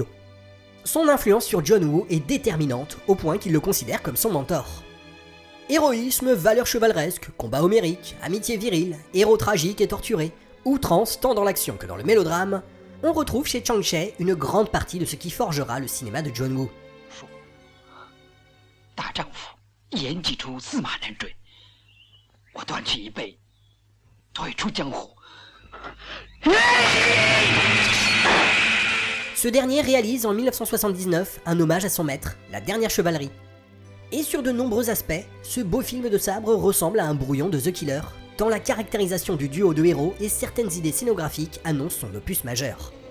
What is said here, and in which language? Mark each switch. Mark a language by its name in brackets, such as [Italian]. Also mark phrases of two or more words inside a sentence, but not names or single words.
[French] Son influence sur John Woo est déterminante au point qu'il le considère comme son mentor. Héroïsme, valeurs chevaleresques, combat homérique, amitié virile, héros tragiques et torturés, outrance tant dans l'action que dans le mélodrame, on retrouve chez Chang Cheh une grande partie de ce qui forgera le cinéma de John Woo. [Chinese] 大丈夫言既出，驷马难追。我断其一臂，退出江湖。 [French] Ce dernier réalise en 1979 un hommage à son maître, la dernière chevalerie. Et sur de nombreux aspects, ce beau film de sabre ressemble à un brouillon de The Killer, tant la caractérisation du duo de héros et certaines idées scénographiques annoncent son opus majeur.